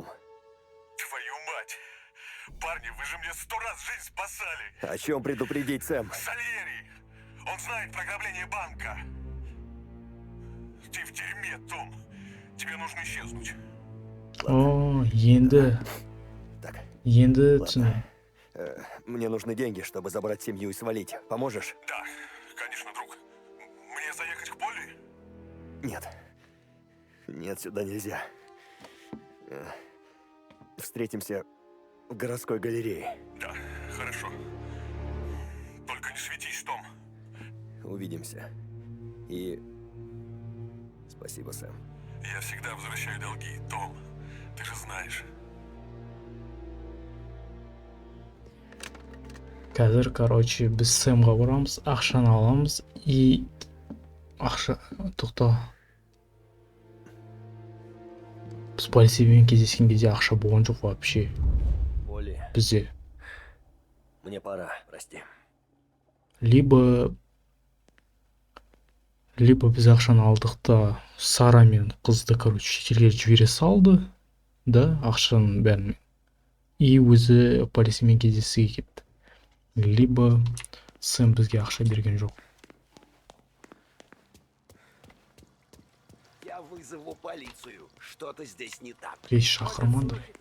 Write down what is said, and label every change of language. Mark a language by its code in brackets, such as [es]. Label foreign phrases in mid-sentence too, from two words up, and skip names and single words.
[ru] Твою мать! Парни, вы же мне 100 раз жизнь спасали! О чем предупредить, Сэм? Сальери! Он знает про ограбление банка. Ты в дерьме, Том. Тебе нужно исчезнуть. О, [kk] енді [ru] Так, [kk] түсіндім. [ru] мне нужны деньги, чтобы забрать семью и свалить. Поможешь? Да, конечно, друг. Мне заехать к Полли? Нет. Нет, сюда нельзя. Встретимся в городской галерее. Да, хорошо. Только не светись, Том. Увидимся. И... Спасибо, Сэм. Я всегда возвращаю долги, Том. Ты же знаешь. [kk] Қазір, короче, біз Сэмға барамыз, ақшаны аламыз, и... Ақша... Тоқта. Біз полицеймен кездескен кезде ақша болған жоқ вообще. Поли, Бізде. [ru] мне пора, прости. [kk] Либо біз ақшаны алдық та Сара мен қызды, короче, шетелге жібере салды, да, ақшаның бәрін. И өзі полицеймен кездесуге кетті. Либо Сэм бізге ақша берген жоқ. [ru] Я вызову полицию. Что-то здесь не так. [kk] Рейс шақырмады.